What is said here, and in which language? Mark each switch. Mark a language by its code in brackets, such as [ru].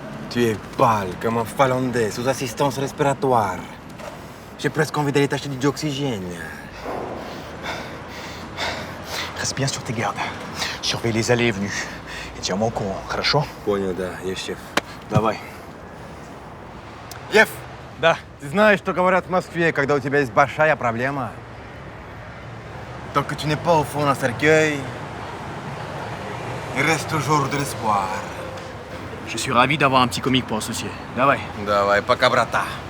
[fr] Tu es pâle comme un Finlandais sous assistance respiratoire. J'ai presque envie d'aller t'acheter du oxygène. Reste bien sur tes gardes. Surveille les allées et venues. Et tiens-moi au courant, [ru] хорошо? Понял, да, я шеф. Давай. Лев, Да. ты знаешь, что говорят в Москве, когда у тебя есть большая проблема? [fr] Tant que tu n'es pas au fond d'un cercueil, il reste toujours de l'espoir. Je suis ravi d'avoir un petit comique pour associer. [ru] Давай. Давай, пока, брата.